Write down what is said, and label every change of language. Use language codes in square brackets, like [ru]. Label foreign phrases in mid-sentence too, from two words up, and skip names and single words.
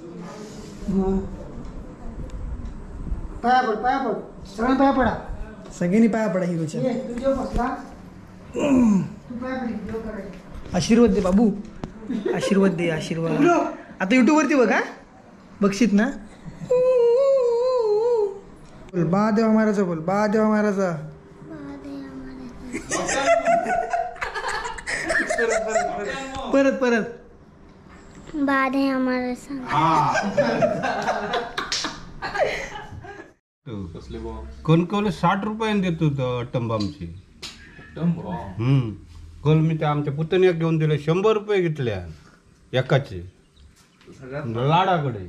[mr] पाया पड सगळ्यांना पाया पडा. सगळ्यांनी पाया पडा हिरोच्या. तू जेव बसला तू पाया पड जेव करायचं. आशीर्वाद दे बाबू. आशीर्वाद दे आशीर्वाद. आता युट्यूब वरती बघा बघशीत ना. बोल बा देवा महाराजा. बोल बा देवा महाराजा. परत परत [hi] बाद है हमारे संग. [mr] कोण 60 रुपयाने देतो टंबामची. कल मी त्या आमच्या पुतण्याक घेऊन दिले 100 रुपये घेतल्या एकाचे लाडाकडे.